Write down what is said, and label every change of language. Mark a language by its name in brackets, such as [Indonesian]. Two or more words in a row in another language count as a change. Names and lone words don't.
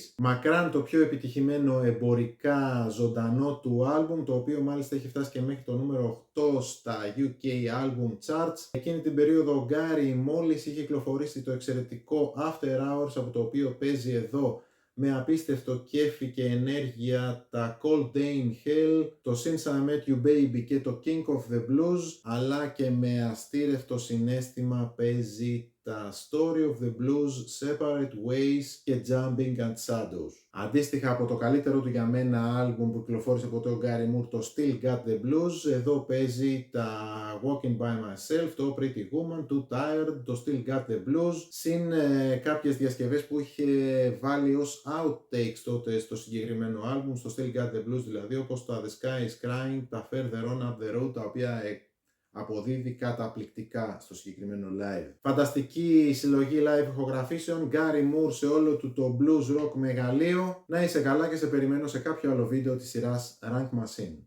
[Greek] Μακράν το πιο επιτυχημένο εμπορικά ζωντανό του album, το οποίο μάλιστα έχει φτάσει και μέχρι το νούμερο 8 στα UK Album Charts. Εκείνη την περίοδο ο Γκάρι μόλις είχε κυκλοφορήσει το εξαιρετικό After Hours, από το οποίο παίζει εδώ με απίστευτο κέφι και ενέργεια τα Cold Day in Hell, το Since I Met You Baby και το King of the Blues, αλλά και με αστήρευτο συναίσθημα παίζει τα Story of the Blues, Separate Ways και Jumping at Shadows. Αντίστοιχα από το καλύτερο του για μένα άλμπουμ που κυκλοφόρησε από τον Γκάρι Μουρ, το Still Got The Blues, εδώ παίζει τα Walking By Myself, το Pretty Woman, Too Tired, το Still Got The Blues, συν κάποιες διασκευές που είχε βάλει ως outtakes τότε στο συγκεκριμένο άλμπουμ, στο Still Got The Blues δηλαδή, όπως τα The Sky Is Crying, τα Further On Up The Road, τα οποία αποδίδει καταπληκτικά στο συγκεκριμένο live. Φανταστική συλλογή live ηχογραφήσεων, Γκάρι Μουρ σε όλο του το [English] blues rock [Greek] μεγαλείο. Να είσαι καλά και σε περιμένω σε κάποιο άλλο βίντεο της σειράς Rank Machine.